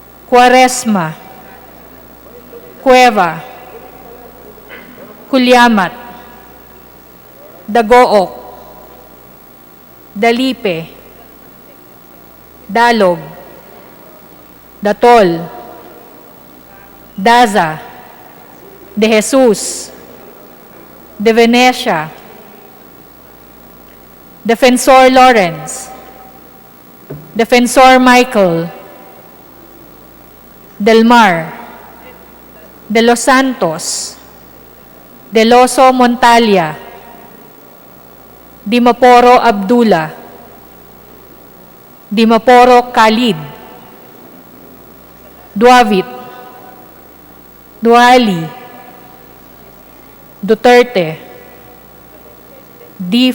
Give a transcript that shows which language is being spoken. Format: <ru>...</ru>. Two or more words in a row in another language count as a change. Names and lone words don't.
<tl>Cuaresma, Cueva, Kulyamat, Dagook, Dalipe, Dalog, Datol, Daza, De Jesus, De Venecia, Defensor Lawrence, Defensor Michael, Del Mar, De Los Santos, Del Oso Montalia, Dimaporo Abdullah, Dimaporo Khalid, Duavit, Duali, Duterte, D.</tl>